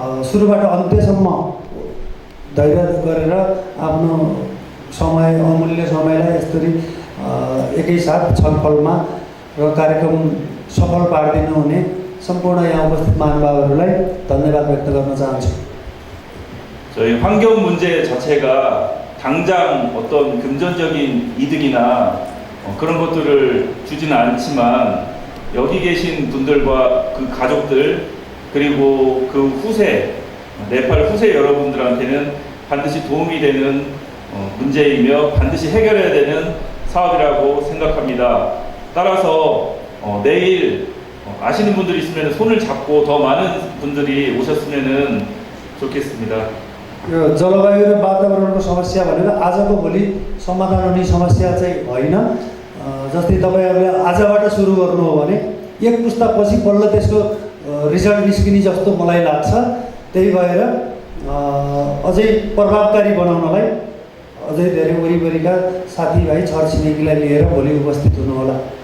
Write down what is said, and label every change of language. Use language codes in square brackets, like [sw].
[ne] सुरुबाट अन्त्यसम्म धैर्य गरेर आफ्नो समय, अमूल्य समयलाई यसरी एकैसाथ छलफलमा र कार्यक्रम सफल पारिदिनु हुने सम्पूर्ण यहाँ उपस्थित महानुभावहरूलाई धन्यवाद व्यक्त गर्न चाहन्छु। [ko] 저희 환경 문제 자체가 당장 어떤 금전적인 이득이나 그런 것들을 주지는 않지만 여기 계신 분들과 그 가족들 그리고 그 후세, 네팔 후세 여러분들한테는 반드시 도움이 되는 문제이며 반드시 해결해야 되는 사업이라고 생각합니다. 따라서 내일 아시는 분들이 있으면 손을 잡고 더 많은 분들이 오셨으면 좋겠습니다. [ne] यो जलवायु र वातावरणको समस्या भनेर आजको भोलि समाधान हुने समस्या चाहिँ होइन। जस्तै तपाईँहरूले आजबाट सुरु गर्नु हो भने एक पुस्तापछि बल्ल त्यसको रिजल्ट निस्किने जस्तो मलाई लाग्छ। त्यही भएर अझै प्रभावकारी बनाउनलाई अझै धेरै वरिपरिका साथीभाइ छरछिमेकीलाई लिएर भोलि उपस्थित हुनुहोला।